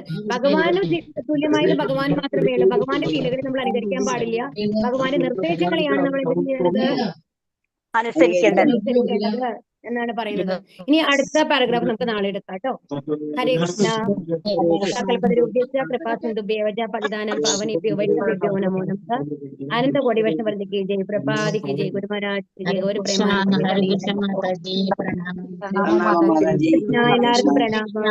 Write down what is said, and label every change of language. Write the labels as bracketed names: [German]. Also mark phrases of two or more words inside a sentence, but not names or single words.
[Malayalam] ഭഗവാന് തുല്യമായത് ഭഗവാൻ മാത്രമേ ഉള്ളൂ. ഭഗവാന്റെ ലീലകളെ നമ്മൾ അനുകരിക്കാൻ പാടില്ല. ഭഗവാന്റെ നിർദ്ദേശങ്ങളെയാണ് നമ്മൾ എന്ത് ചെയ്യേണ്ടത്? അനുസരിക്കേണ്ടത് എന്നാണ് പറയുന്നത്. ഇനി അടുത്ത പാരഗ്രാഫ് നമുക്ക് നാളെ എടുക്കാം കേട്ടോ. [Sanskrit] ഹരേ കൃഷ്ണ. കൃപാസിന്ധുഭ്യേവ പതിദാനം പാവനേഭ്യോ വൈഷ്ണവേഭ്യോ നമോ നമഃ. [Malayalam] അനന്തകോടി വൈഷ്ണവവൃന്ദയ്ക്ക് ജയ്. പ്രഭാതിക്ക് ജയ്. ഗുരു മഹാരാജ് ജയ്. ഒരു പ്രേമാനന്ദ. എല്ലാവർക്കും പ്രണാമം.